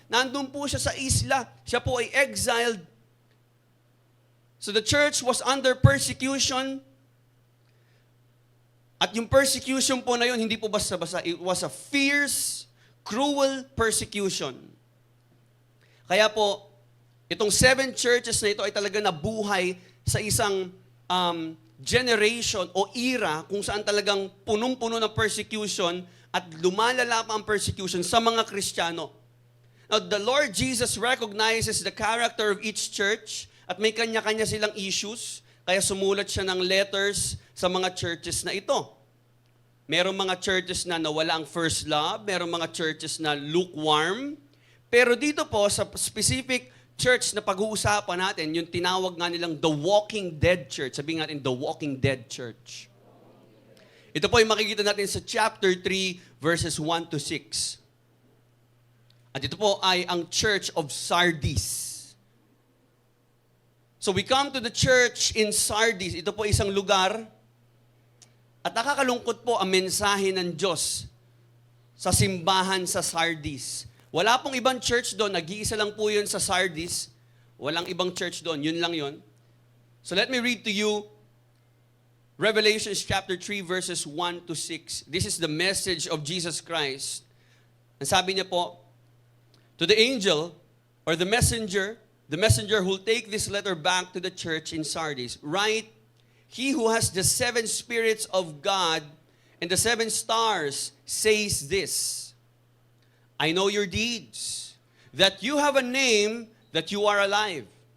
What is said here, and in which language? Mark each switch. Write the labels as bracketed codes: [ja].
[tl] Nandun po siya sa isla. Siya po ay exiled. [en] So the church was under persecution. [tl] At yung persecution po na yun, hindi po basta-basta. [en] It was a fierce, cruel persecution. [tl] Kaya po, itong 7 churches na ito ay talaga nabuhay sa isang generation o era kung saan talagang punong-puno ng persecution at lumalala pa ang persecution sa mga Kristiyano. [en] Now, the Lord Jesus recognizes the character of each church [tl] at may kanya-kanya silang issues, kaya sumulat siya ng letters sa mga churches na ito. Merong mga churches na nawala ang first love, merong mga churches na lukewarm, pero dito po sa specific church na pag-uusapan natin, yung tinawag nga nilang The Walking Dead Church. Sabihin natin, The Walking Dead Church. Ito po yung makikita natin sa chapter 3, verses 1 to 6. At ito po ay ang Church of Sardis. [en] So we come to the church in Sardis. [tl] Ito po isang lugar. At nakakalungkot po ang mensahe ng Diyos sa simbahan sa Sardis. Wala pong ibang church doon. Nag-iisa lang po yun sa Sardis. Walang ibang church doon. Yun lang yun. [en] So let me read to you Revelation chapter 3 verses 1 to 6. This is the message of Jesus Christ. [tl] Ang sabi niya po, [en] to the angel or the messenger who will take this letter back to the church in Sardis, write, he who has the 7 spirits of God and the 7 stars says this, I know your deeds, that you have a name, that you are alive.